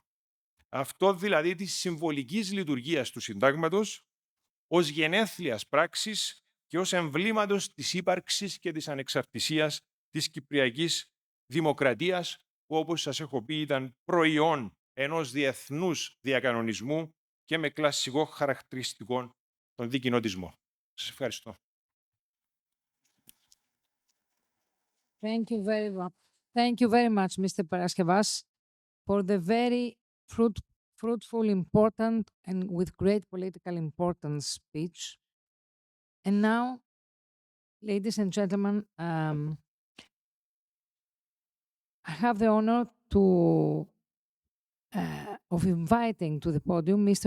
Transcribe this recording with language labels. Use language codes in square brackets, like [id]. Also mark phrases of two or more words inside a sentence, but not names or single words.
[el] Αυτό δηλαδή της συμβολικής λειτουργίας του συντάγματος ως γενέθλιας πράξης και ως εμβλήματος της ύπαρξης και της ανεξαρτησίας της Κυπριακής Δημοκρατίας, που όπως σας έχω πει ήταν προϊόν ενός διεθνούς διακανονισμού και με κλασικό χαρακτηριστικό τον δικοινοτισμό. Σας ευχαριστώ. [en] Thank you very much, Mr. Paraskevas, for the very fruitful, important, and with great political importance speech. And now, ladies and gentlemen, I have the honor of inviting to the podium Mr.